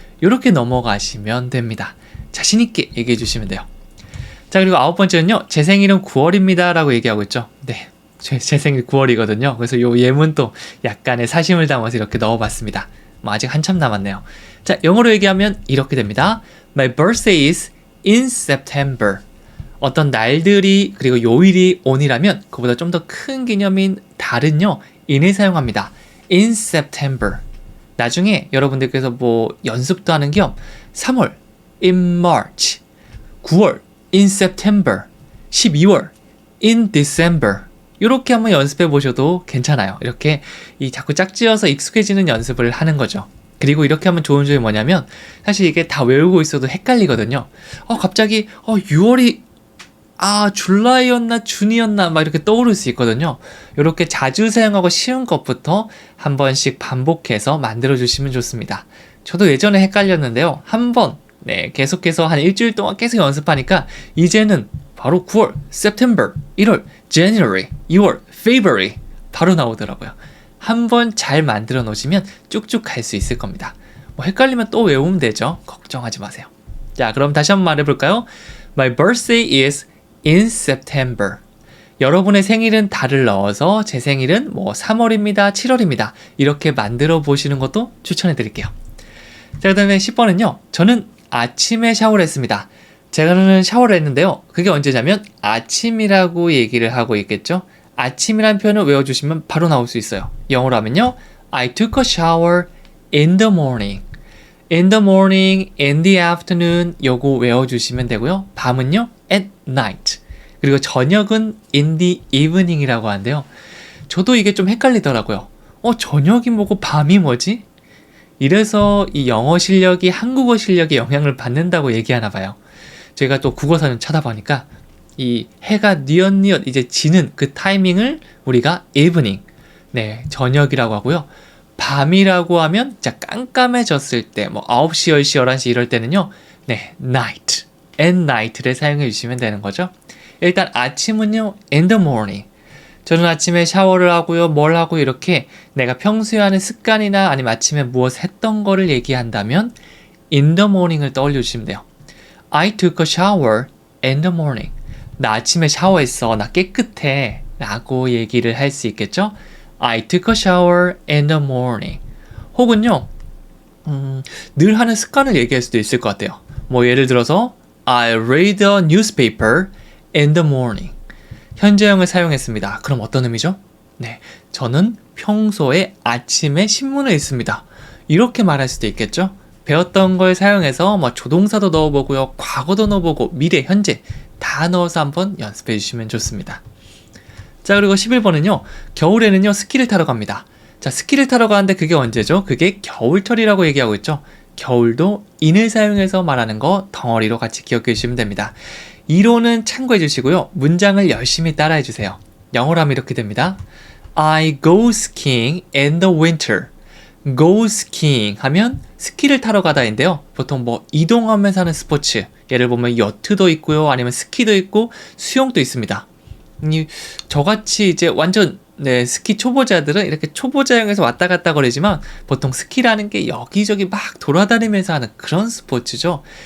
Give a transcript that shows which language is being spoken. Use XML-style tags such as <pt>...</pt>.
<ko>이렇게 넘어가시면 됩니다. 자신있게 얘기해 주시면 돼요. 자, 그리고 9번째는요. 제 생일은 9월입니다 라고 얘기하고 있죠. 네, 제 생일 9월이거든요. 그래서 요 예문도 약간의 사심을 담아서 이렇게 넣어봤습니다. 뭐 아직 한참 남았네요. 자, 영어로 얘기하면 이렇게 됩니다.</ko> <en>My birthday is in September.</en> <ko>어떤 날들이 그리고 요일이 on이라면 그보다 좀 더 큰 개념인 달은요. in을 사용합니다.</ko> <en>in September.</en> <ko>나중에 여러분들께서 뭐 연습도 하는 겸 3월</ko> <en>in March,</en> <ko>9월</ko> <en>in September,</en> <ko>12월</ko> <en>in December</en> <ko>이렇게 한번 연습해 보셔도 괜찮아요. 이렇게 자꾸 짝지어서 익숙해지는 연습을 하는 거죠. 그리고 이렇게 하면 좋은 점이 뭐냐면 사실 이게 다 외우고 있어도 헷갈리거든요. 갑자기 6월이 줄라이였나 준이었나 막 이렇게 떠오를 수 있거든요. 이렇게 자주 사용하고 쉬운 것부터 한 번씩 반복해서 만들어 주시면 좋습니다. 저도 예전에 헷갈렸는데요. 한번 계속해서 한 일주일 동안 계속 연습하니까 이제는 바로 9월, September, 1월, January, 2월, February 바로 나오더라고요. 한번 잘 만들어 놓으시면 쭉쭉 갈 수 있을 겁니다. 뭐 헷갈리면 또 외우면 되죠. 걱정하지 마세요. 자, 그럼 다시 한번 말해볼까요?</ko> <en>My birthday is in September.</en> <ko>여러분의 생일은 달을 넣어서 제 생일은 뭐 3월입니다, 7월입니다. 이렇게 만들어 보시는 것도 추천해 드릴게요. 자, 그 다음에 10번은요. 저는 아침에 샤워를 했습니다. 제가는 샤워를 했는데요. 그게 언제냐면 아침이라고 얘기를 하고 있겠죠. 아침이라는 표현을 외워주시면 바로 나올 수 있어요. 영어로 하면요.</ko> <en>I took a shower in the morning. In the morning, in the afternoon</en> <ko>요거 외워주시면 되고요. 밤은요.</ko> <en>at night.</en> <ko>그리고 저녁은</ko> <en>in the evening</en> <ko>이라고 하는데요. 저도 이게 좀 헷갈리더라고요. 저녁이 뭐고 밤이 뭐지? 이래서 이 영어 실력이 한국어 실력에 영향을 받는다고 얘기하나 봐요. 제가 또 국어사전 찾아보니까 이 해가 뉘엿뉘엿 이제 지는 그 타이밍을 우리가 evening, 저녁이라고 하고요. 밤이라고 하면 자 깜깜해졌을 때 뭐 9시, 10시, 11시 이럴 때는요. night,</ko> <en>at night</en> <ko>를 사용해 주시면 되는 거죠. 일단 아침은요.</ko> <en>in the morning.</en> <ko>저는 아침에 샤워를 하고요. 뭘 하고 이렇게 내가 평소에 하는 습관이나 아니면 아침에 무엇 했던 거를 얘기한다면</ko> <en>in the morning</en> <ko>을 떠올려 주시면 돼요.</ko> <en>I took a shower in the morning.</en> <ko>나 아침에 샤워했어. 나 깨끗해. 라고 얘기를 할 수 있겠죠?</ko> <en>I took a shower in the morning.</en> <ko>혹은요, 늘 하는 습관을 얘기할 수도 있을 것 같아요. 뭐 예를 들어서</ko> <en>I read a newspaper in the morning.</en> <ko>현재형을 사용했습니다. 그럼 어떤 의미죠? 저는 평소에 아침에 신문을 읽습니다. 이렇게 말할 수도 있겠죠? 배웠던 걸 사용해서 뭐 조동사도 넣어보고요. 과거도 넣어보고 미래, 현재 다 넣어서 한번 연습해 주시면 좋습니다. 자, 그리고 11번은요. 겨울에는요. 스키를 타러 갑니다. 자, 스키를 타러 가는데 그게 언제죠? 그게 겨울철이라고 얘기하고 있죠. 겨울도 in을 사용해서 말하는 거 덩어리로 같이 기억해 주시면 됩니다. 이론은 참고해 주시고요. 문장을 열심히 따라해 주세요. 영어로 하면 이렇게 됩니다.</ko> <en>I go skiing in the winter. go skiing</en> <ko>하면 스키를 타러 가다인데요. 보통 뭐 이동하면서 하는 스포츠, 예를 보면 여트도 있고요. 아니면 스키도 있고 수영도 있습니다. 저같이 이제 완전 스키 초보자들은 이렇게 초보자형에서 왔다 갔다 거리지만 보통 스키라는 게 여기저기 막 돌아다니면서 하는 그런 스포츠죠.</ko>